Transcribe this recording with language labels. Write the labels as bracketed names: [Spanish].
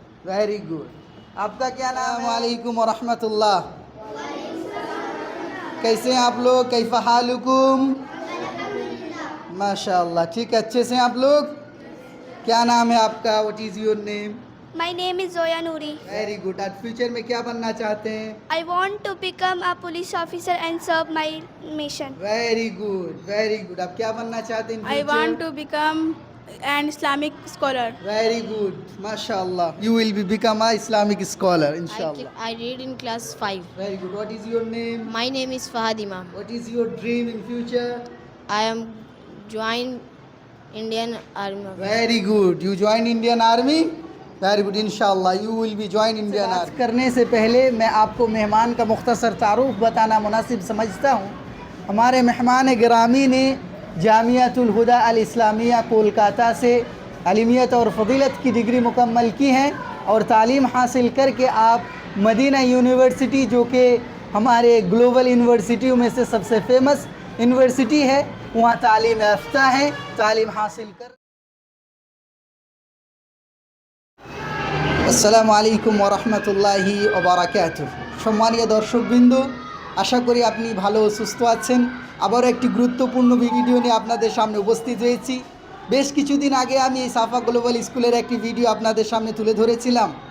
[Hindi] Very good. आपका क्या नाम है? वालेकुम व रहमतुल्लाह. कैसे हैं आप लोग? [Arabic] कैफा हालुकुम? [Hindi] माशाअल्लाह. ठीक है, अच्छे से हैं आप लोग? क्या नाम है आपका? [English] What is your name? My name is Zoya Noori. Very good. [Hindi] आज फ्यूचर में क्या बनना चाहते हैं? [English] I want to become a police officer and serve my mission. Very good, very good. [Hindi] आप क्या बनना चाहते हैं? [English] I want to become an Islamic scholar. Very good, mashallah. You will be become a Islamic scholar, inshallah. I read in class 5. Very good. What is your name? My name is Fahad Imam. What is your dream in future? I am join Indian Army. Very good. You join Indian Army? Very good, inshallah. You will be join Indian Army. [Hindi] करने से पहले मैं आपको मेहमान का मुख्तसर तारुफ बताना मुनासिब समझता हूँ. हमारे मेहमान गिरामी ने जामियातुल हुदा अल इस्लामिया कोलकाता से अलिमियत और फ़जीलत की डिग्री मुकम्मल की हैं और तालीम हासिल करके आप मदीना यूनिवर्सिटी, जो कि हमारे ग्लोबल यूनिवर्सिटियों में से सबसे फेमस यूनिवर्सिटी है, वहाँ तालीम याफ्ता हैं. तालीम हासिल कर. [Bangla] আসসালামু আলাইকুম ওয়া রাহমাতুল্লাহি ওয়া বারাকাতুহু. সম্মানীয় দর্শকবৃন্দ, আশা করি আপনি ভালো ও সুস্থ আছেন. আবারও একটি গুরুত্বপূর্ণ ভিডিও নিয়ে আপনাদের সামনে উপস্থিত হয়েছি. বেশ কিছুদিন আগে আমি এই সাফা গ্লোবাল স্কুলের একটি ভিডিও আপনাদের সামনে তুলে ধরেছিলাম.